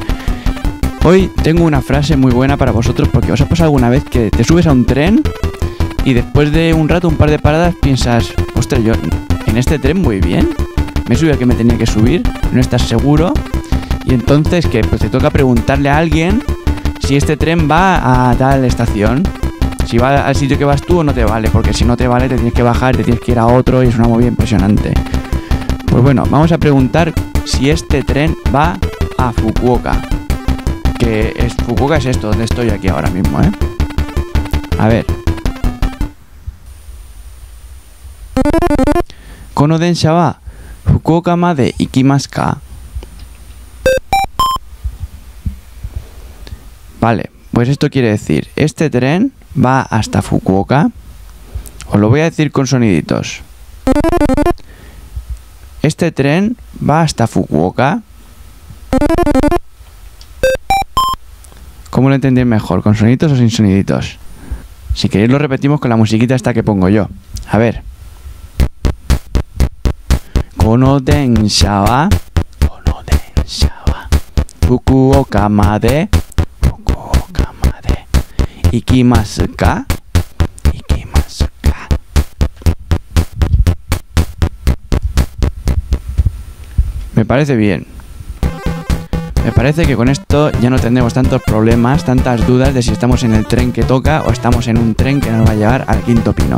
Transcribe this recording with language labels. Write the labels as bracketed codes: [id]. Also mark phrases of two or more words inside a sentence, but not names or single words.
[es] Hoy tengo una frase muy buena para vosotros porque os ha pasado alguna vez que te subes a un tren y después de un rato, un par de paradas, piensas, ostras, yo en este tren muy bien, me subí al que me tenía que subir, no estás seguro, y entonces que pues te toca preguntarle a alguien si este tren va a tal estación, si va al sitio que vas tú o no te vale, porque si no te vale te tienes que bajar, te tienes que ir a otro y es una movida impresionante. Pues bueno, vamos a preguntar si este tren va a Fukuoka. Fukuoka es esto, donde estoy aquí ahora mismo, ¿eh? A ver. [ja] この電車は福岡まで行きますか? [es] Vale, pues esto quiere decir, este tren va hasta Fukuoka. Os lo voy a decir con soniditos. Este tren va hasta Fukuoka. ¿Cómo lo entendéis mejor? ¿Con soniditos o sin soniditos? Si queréis lo repetimos con la musiquita esta que pongo yo. A ver. [ja] この電車は福岡まで行きますか? [es] Me parece bien. Me parece que con esto ya no tendremos tantos problemas, tantas dudas de si estamos en el tren que toca o estamos en un tren que nos va a llevar al quinto pino.